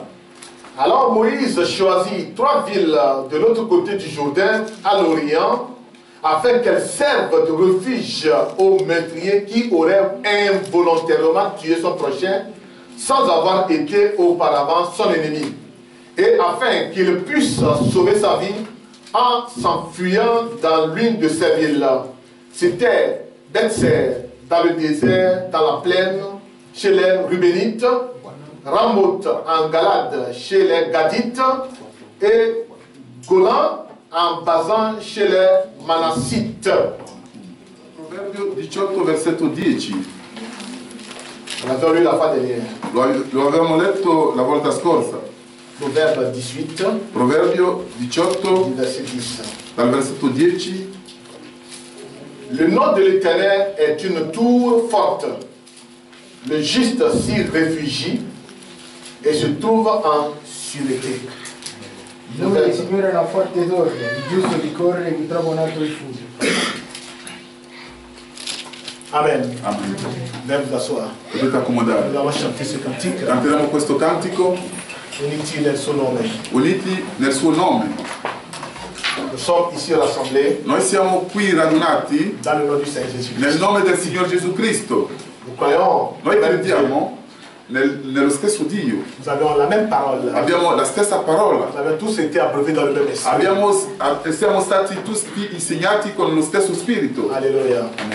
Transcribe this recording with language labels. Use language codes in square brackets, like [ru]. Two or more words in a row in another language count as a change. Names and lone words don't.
[fr] Alors Moïse choisit 3 villes de l'autre côté du Jourdain, à l'Orient, afin qu'elles servent de refuge aux meurtriers qui auraient involontairement tué son prochain sans avoir été auparavant son ennemi, et afin qu'il puisse sauver sa vie en s'enfuyant dans l'une de ces villes. C'était Bethser, dans le désert, dans la plaine, chez les Rubénites, Ramoth en Galade chez les Gadites et Golan en Basan chez les Manassites. [it] Proverbio 18, versetto 10. [fr] On avait lu la fois dernière. [it] Lo avevamo letto la volta scorsa. [fr] Proverbe 18, [it] Proverbio 18, [fr] verset 10. [it] dal versetto 10. [fr] Le nom de l'Éternel est une tour forte. Le juste s'y réfugie [it] e si trova [fr] en sûreté. [it] Il nome del Signore è una forte torre, il giusto vi corre e vi trova un alto rifugio. [fr] Amen. [it] Amen. [fr] Viens vous asseoir. [it] Potete accomodare. [fr] Nous allons chanter ce cantique. [it] Canteremo questo cantico Uniti nel suo nome. uniti nel suo nome. [fr] Nous sommes ici à l'Assemblée [it] Noi siamo qui radunati [fr] dans le nom du Seigneur Jésus. [it] nel nome del Signor Gesù Cristo. [fr] Nous croyons. [it] Noi crediamo nello stesso Dio. [fr] Nous avons la même parole. [it] Abbiamo la stessa parola. [fr] Nous avons tous été abreuvés dans le même esprit. [it] Siamo stati tutti insegnati con lo stesso spirito. [fr] Alléluia.